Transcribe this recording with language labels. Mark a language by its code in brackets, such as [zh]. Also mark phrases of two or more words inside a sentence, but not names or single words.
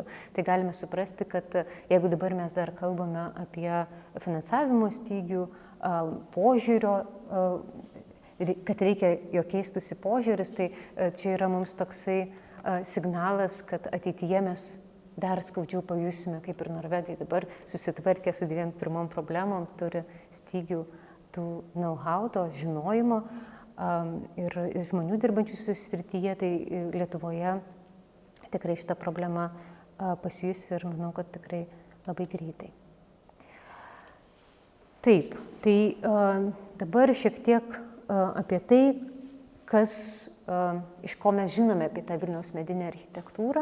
[lt] Tai galime suprasti, kad jeigu dabar mes dar kalbame apie finansavimo stygių, požiūrio, kad reikia jo keistųsi požiūris, tai čia yra mums toksai signalas, kad ateityje mes dar skaudžiau pajusime, kaip ir Norvegai dabar susitvarkė su 2 pirmom problemom, turi stygių tų know-how, to žinojimo ir žmonių dirbančių su srityje, tai Lietuvoje tikrai šitą problemą pasijus ir manau, kad tikrai labai greitai. Taip, tai dabar šiek tiek apie tai, iš ko mes žinome apie tą Vilniaus medinę architektūrą.